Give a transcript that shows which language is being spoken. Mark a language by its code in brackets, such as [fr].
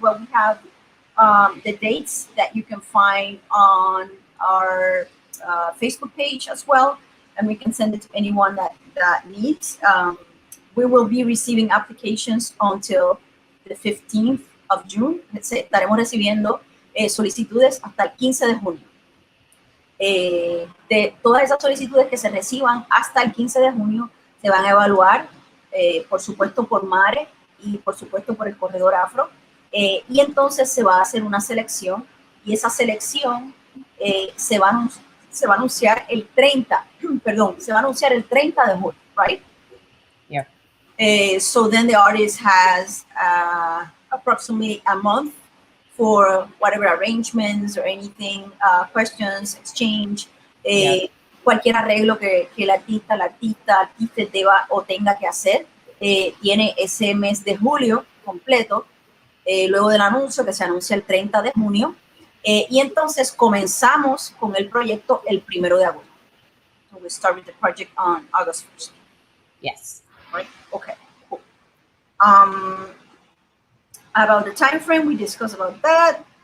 [en] Well, we have the dates that you can find on our Facebook page as well, and we can send it to anyone that needs. We will be receiving applications until the 15th of June. [es] Estaremos recibiendo solicitudes hasta el 15 de junio. De todas esas solicitudes que se reciban hasta el 15 de junio se van a evaluar, por supuesto, por MARE y por supuesto por el Corredor Afro. Y entonces se va a hacer una selección y esa selección se va a anunciar el 30, perdón, se va a anunciar el 30 de junio, [en] right? Yeah. So then the artist has approximately a month for whatever arrangements or anything, questions, exchange, [es] cualquier arreglo que el artista deba o tenga que hacer, tiene ese mes de julio completo, luego del anuncio que se anuncia el 30 de junio, y entonces comenzamos con el proyecto el 1 de agosto. [en] So we start with the project on August 1st. Yes. Right? Okay, cool. About the time frame, we discussed about that.